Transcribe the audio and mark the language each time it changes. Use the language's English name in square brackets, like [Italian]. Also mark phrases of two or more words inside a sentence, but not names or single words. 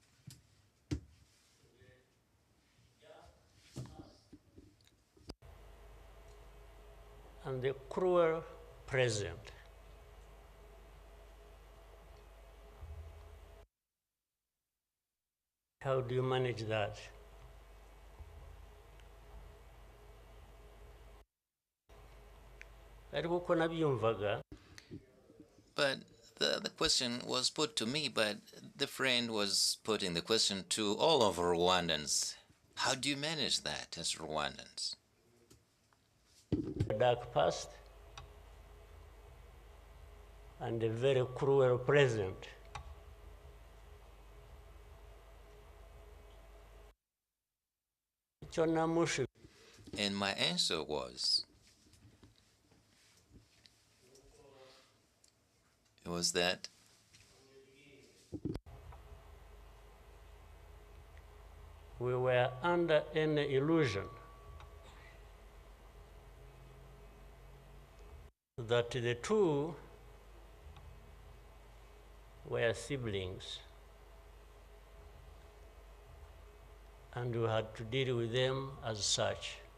[English] and the cruel present? How do you manage that? [Kinyarwanda] ariko uko nabyumvaga, [English] but the question was put to me, but the friend was putting the question to all of Rwandans. How do you manage that as Rwandans? a dark past and a very cruel present. [Kinyarwanda] Icyo namushubije, [English] And my answer was that we were under an illusion that the two were siblings and we had to deal with them as such.